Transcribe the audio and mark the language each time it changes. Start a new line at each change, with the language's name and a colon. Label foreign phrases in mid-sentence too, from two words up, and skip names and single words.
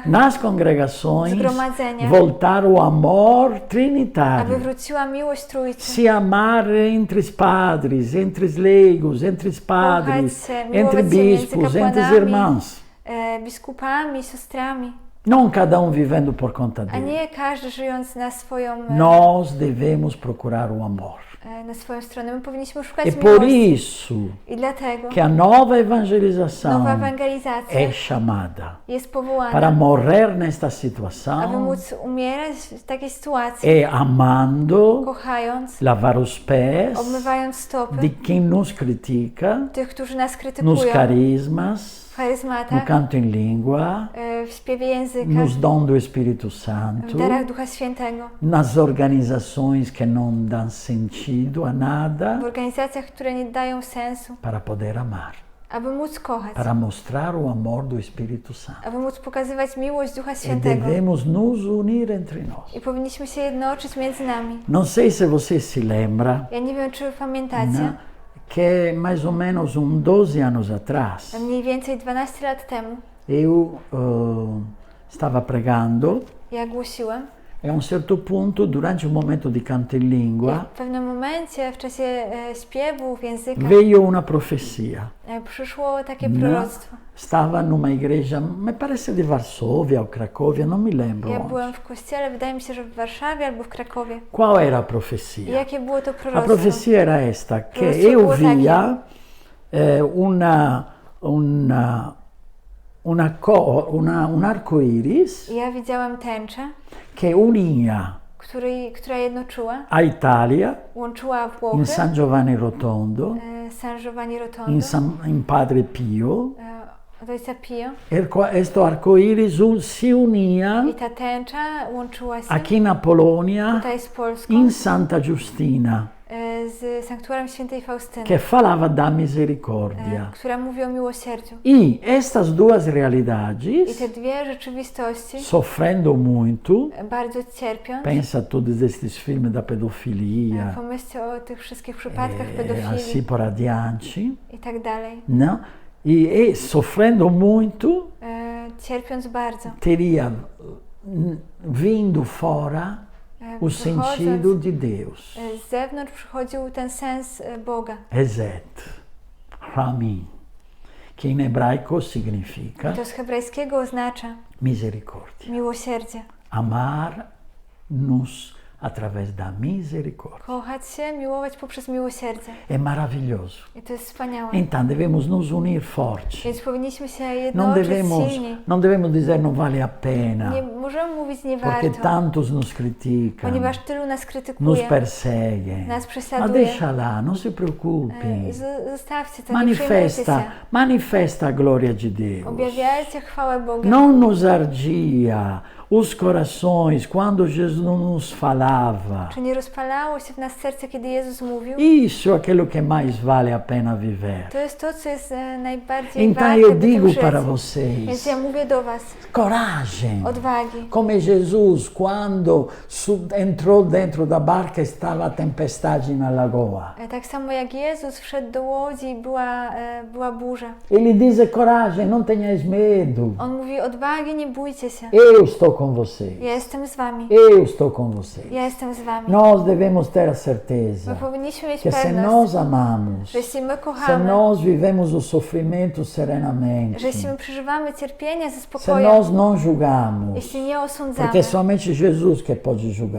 Portuguese: nas congregações,
Polish: zgromadzeniach,
Portuguese: voltar o amor
Polish: aby
Portuguese: trinitário.
Polish: wróciła miłość Trójcy.
Portuguese: Se amar entre os padres, entre os leigos, entre os padres,
Polish: Kochać się,
Portuguese: entre
Polish: miłować się między
Portuguese: bispos, entre os
Polish: kapłanami,
Portuguese: irmãos.
Polish: Biskupami, siostrami,
Portuguese: Não cada vivendo por conta
Polish: a
Portuguese: dele.
Polish: nie każdy żyjąc na swoją,
Portuguese: Nós devemos procurar o amor.
Polish: na swoją stronę. My powinniśmy szukać
Portuguese: E por
Polish: miłości.
Portuguese: isso
Polish: I dlatego
Portuguese: que a nova evangelização
Polish: nowa ewangelizacja
Portuguese: é chamada
Polish: jest powołana,
Portuguese: para morrer nesta
Polish: aby
Portuguese: situação,
Polish: móc umierać w takiej sytuacji,
Portuguese: é amando,
Polish: kochając,
Portuguese: lavar os pés
Polish: obmywając stopy
Portuguese: de quem nos critica,
Polish: tych, którzy nas
Portuguese: nos
Polish: krytykują
Portuguese: carismas,
Polish: w
Portuguese: no
Polish: charyzmatach,
Portuguese: canto em língua,
Polish: w śpiewie języka,
Portuguese: nos dons do Espírito
Polish: w
Portuguese: Santo,
Polish: darach Ducha Świętego,
Portuguese: nas organizações que não dão sentido a nada,
Polish: w organizacjach, które nie dają sensu,
Portuguese: para poder amar,
Polish: aby móc kochać,
Portuguese: para mostrar o amor do Espírito Santo.
Polish: aby móc pokazywać miłość Ducha
Portuguese: E
Polish: Świętego.
Portuguese: devemos nos unir entre nós.
Polish: I powinniśmy się jednoczyć między nami.
Portuguese: Não sei se você se lembra,
Polish: Ja nie wiem, czy pamiętacie,
Portuguese: né, que mais ou menos 12 anos atrás,
Polish: mniej więcej 12 lat temu
Portuguese: eu estava pregando
Polish: ja głosiłem.
Portuguese: e a um certo punto, durante um momento de canto em
Polish: I
Portuguese: língua,
Polish: w pewnym momencie, w czasie śpiewu w językach,
Portuguese: veio uma profecia.
Polish: przyszło takie
Portuguese: Né?
Polish: proroctwo.
Portuguese: Estava numa igreja, me parece de Varsóvia ou Cracóvia, não me lembro
Polish: Ja
Portuguese: onde.
Polish: byłem w kościele, wydaje mi się, że w Warszawie albo w Krakowie.
Portuguese: Qual era a
Polish: I
Portuguese: profecia?
Polish: jakie było to
Portuguese: A
Polish: proroctwo?
Portuguese: profecia era esta, que
Polish: Proroctwo
Portuguese: eu
Polish: było takie.
Portuguese: via um arco-íris
Polish: Ja widziałam tęczę,
Portuguese: que unia
Polish: która jednoczyła,
Portuguese: a Itália,
Polish: łączyła Włochy,
Portuguese: in San Giovanni Rotondo,
Polish: San Giovanni Rotondo,
Portuguese: in Padre Pio.
Polish: od Ojca Pio.
Portuguese: Este arco-íris se unia
Polish: I ta tęcza łączyła się
Portuguese: aqui na Polônia,
Polish: tutaj z Polską,
Portuguese: in Santa Giustina,
Polish: z sanktuarium Świętej Faustyny,
Portuguese: que falava da misericórdia.
Polish: która mówi o miłosierdziu.
Portuguese: E estas duas
Polish: I
Portuguese: realidades,
Polish: te dwie rzeczywistości,
Portuguese: sofrendo muito,
Polish: bardzo cierpiąc,
Portuguese: pensa todos estes filmes da pedofilia,
Polish: pomyślcie o tych wszystkich przypadkach
Portuguese: assim
Polish: pedofilii
Portuguese: por adiante,
Polish: i tak dalej,
Portuguese: não? E sofrendo muito,
Polish: cierpiąc bardzo,
Portuguese: teria vindo fora o sentido de Deus.
Polish: z zewnątrz przychodził ten sens Boga.
Hebrew: Ezet, Ramin,
Portuguese: que em hebraico significa
Polish: To z hebrajskiego oznacza
Portuguese: misericórdia.
Polish: miłosierdzie.
Portuguese: Amar-nos através da misericórdia.
Polish: Kochać się, miłować poprzez miłosierdzie.
Portuguese: É maravilhoso.
Polish: I to jest wspaniałe.
Portuguese: Então devemos nos unir forte.
Polish: Więc powinniśmy się
Portuguese: Não
Polish: jednoczyć
Portuguese: devemos,
Polish: silniej.
Portuguese: não devemos dizer não vale a pena,
Polish: Nie możemy mówić nie
Portuguese: porque
Polish: warto,
Portuguese: tantos nos criticam,
Polish: ponieważ tylu nas
Portuguese: nos
Polish: krytykuje,
Portuguese: perseguem.
Polish: nas
Portuguese: Mas
Polish: prześladuje.
Portuguese: deixa lá, não se preocupem.
Polish: Zostawcie to, nie przejmujcie
Portuguese: Manifesta,
Polish: się.
Portuguese: manifesta a glória de Deus.
Polish: Objawiajcie chwałę Boga.
Portuguese: Não nos ardia os corações quando Jesus nos falava.
Polish: Czy nie rozpalało się w nas serce, kiedy Jezus mówił?
Portuguese: Isso é aquilo que mais vale a pena viver.
Polish: To jest to, co jest najbardziej
Portuguese: Então
Polish: warte,
Portuguese: eu
Polish: by tym
Portuguese: digo
Polish: żyć.
Portuguese: para
Polish: Więc
Portuguese: vocês,
Polish: ja mówię do was,
Portuguese: coragem.
Polish: odwagi.
Portuguese: Como Jesus, quando entrou dentro da barca, estava a tempestade na lagoa.
Polish: Tak samo jak Jezus wszedł do łodzi i była burza.
Portuguese: Ele diz: coragem, não tenhais medo.
Polish: On mówi, odwagi, nie bójcie się.
Portuguese: Eu estou com vocês.
Polish: Ja jestem z wami.
Portuguese: Eu estou com vocês.
Polish: Ja jestem z wami.
Portuguese: Nós devemos ter a
Polish: My
Portuguese: certeza
Polish: powinniśmy mieć
Portuguese: que se
Polish: pewność,
Portuguese: nós amamos,
Polish: że jeśli my
Portuguese: se
Polish: kochamy,
Portuguese: nós vivemos o sofrimento serenamente,
Polish: że jeśli my przeżywamy cierpienie ze
Portuguese: se
Polish: spokojem,
Portuguese: nós não julgamos,
Polish: jeśli nie osądzamy,
Portuguese: porque é somente Jesus que pode julgar.